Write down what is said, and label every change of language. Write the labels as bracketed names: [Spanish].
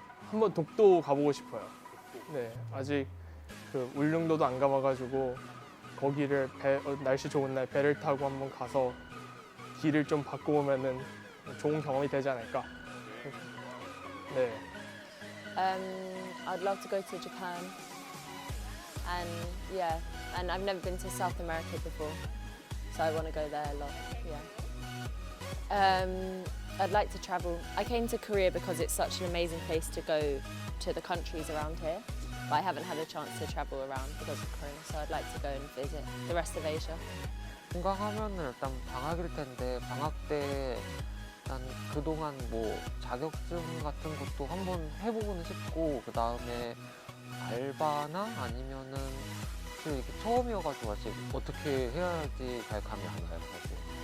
[Korean] 한번 독도 가보고 싶어요. 네, 아직 그 울릉도도 안 가봐가지고 거기를 날씨 좋은 날 배를 타고 한번 가서 길을 좀 바꿔보면은 좋은 경험이 되지 않을까. 네. [English] I'd love to go to Japan, and I've never been to South America before, so I want to go there a lot. I'd like to travel. I came to Korea because it's such an amazing place to go to the countries around here, but I haven't had a chance to travel around because of Corona, so I'd like to go and visit the rest of Asia. [Korean] 종강하면은 일단 방학일 텐데 방학 때 일단 그동안 뭐 자격증 같은 것도 한번 해보고는 싶고 그 다음에 알바나 아니면은 사실 이게 처음이어가지고 아직 어떻게 해야 할지 잘 감이 안 와요 사실.